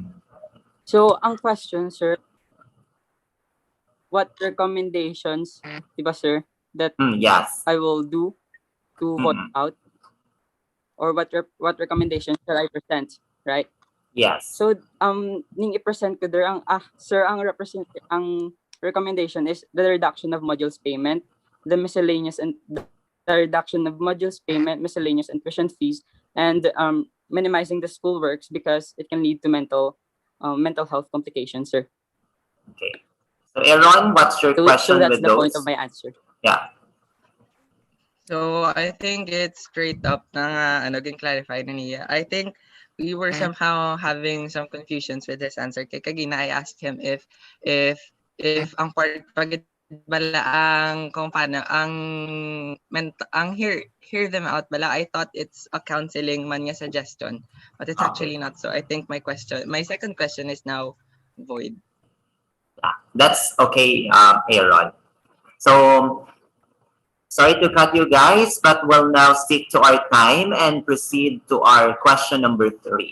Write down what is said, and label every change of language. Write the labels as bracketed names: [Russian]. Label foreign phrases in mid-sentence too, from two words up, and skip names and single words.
[English] So, ang question, sir, what recommendations, diba, sir, that Yes. I will do to vote out? Or what recommendations shall I present, right? Yes. So, [Hiligaynon] ning i-present ko [English] there ang sir, ang recommendation is the reduction of modules payment, the reduction of modules payment, miscellaneous and tuition fees, and minimizing the school works because it can lead to mental health complications, sir. Okay. So, Aaron, what's your question so that's with the those? point of my answer. Yeah. So I think it's straight up [Hiligaynon] na ging clarify na niya. [English] I think we were somehow having some confusions with his answer. [Hiligaynon] Kay kagina [English] I asked him if [Hiligaynon] ang part pagit bala ang kung paano ang [English] hear them out bala, I thought it's a counseling [Hiligaynon] man nga [English] suggestion, but it's actually not. So I think my second question is now void. Yeah, that's okay, Aaron. So, sorry to cut you guys, but we'll now stick to our time and proceed to our question number 3.